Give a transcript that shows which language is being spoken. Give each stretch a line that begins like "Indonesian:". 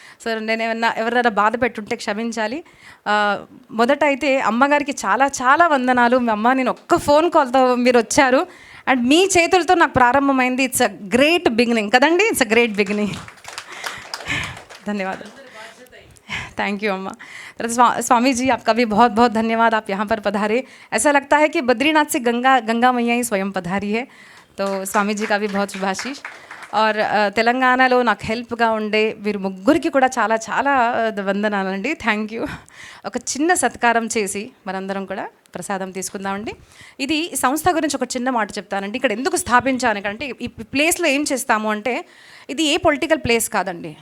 Telugu: So నేను ఎవరైనా బాధ పెట్టుంటే క్షమించాలి. మొదట అయితే అమ్మగారికి చాలా చాలా వందనాలు. మీ అమ్మ నేను ఒక్క ఫోన్ కాల్తో మీరు వచ్చారు అండ్ మీ చేతులతో నాకు ప్రారంభమైంది.
English: It's a great beginning కదండి, it's a great beginning. ధన్యవాదాలు. Thank you अम्मा.
Hindi: स्वामी जी आपका भी बहुत बहुत धन्यवाद, आप यहाँ पर पधारे. ऐसा लगता है कि बद्रीनाथ से गंगा मैया ही स्वयं पधारी है. तो स्वामी जी का भी बहुत शुभाशीष.
Telugu: और తెలంగాణలో నాకు హెల్ప్గా ఉండే వీరు ముగ్గురికి కూడా చాలా చాలా వందనాలండి.
English: Thank you.
Telugu: ఒక చిన్న సత్కారం చేసి మనందరం కూడా ప్రసాదం తీసుకుందామండి. ఇది సంస్థ గురించి ఒక చిన్న మాట చెప్తానండి. ఇక్కడ ఎందుకు స్థాపించానంటే ఈ ప్లేస్లో ఏం చేస్తాము అంటే ఇది ఏ పొలిటికల్ ప్లేస్ కాదండి.